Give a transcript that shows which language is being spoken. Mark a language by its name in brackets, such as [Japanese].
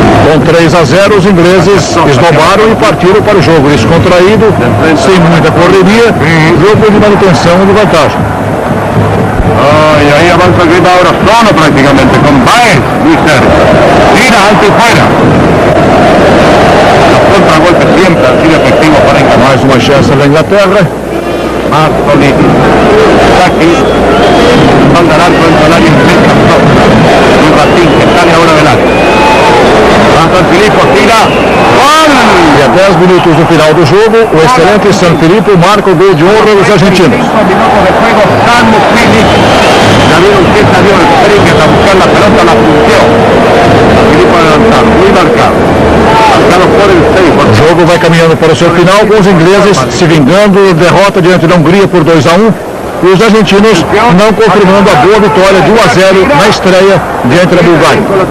[Portuguese] Com 3-0, os ingleses esnobaram e partiram para o jogo descontraído, sem muita correria, jogo de manutenção de vantagem. [Spanish] Y ahí avanza el grito ahora solo prácticamente, con Baez muy cerca. Tira alto y fuera. Los contragolpes siempre han sido efectivos para Inglaterra. [Portuguese] Mais uma chance da Inglaterra. [Spanish] Marzolini. Aquí. Manda al arco dentro del área inmensa. Un ratín que sale ahora del área. San Filippo tira. ¡Gol! [Portuguese] E a 10 minutos do final do jogo, o excelente San Filippo marca o gol de honra dos argentinos. [Spanish] 5 minutos de juego, San Filippo. Ya vieron que salió el Springet a buscar la pelota, la función. San Filippo adelantado, muy marcado. Marcado por el Seibo. [Portuguese] O jogo vai caminhando para o seu final, com os ingleses se vingando da derrota diante da Hungria por 2-1. E os argentinos não confirmando a boa vitória de 1-0 na estreia diante da Bulgária.